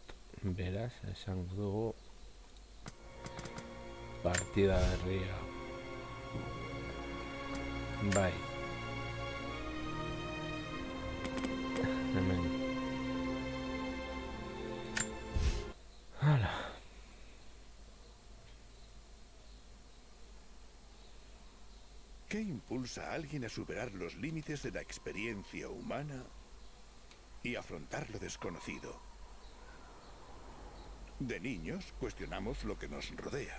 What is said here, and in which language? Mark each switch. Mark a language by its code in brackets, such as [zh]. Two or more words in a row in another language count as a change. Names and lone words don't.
[eu] Beraz, esango dugu partida berria. Bai. Hemen. Hala. [es] ¿Qué impulsa a alguien a superar los límites de la experiencia humana y afrontar lo desconocido? De niños cuestionamos lo que nos rodea.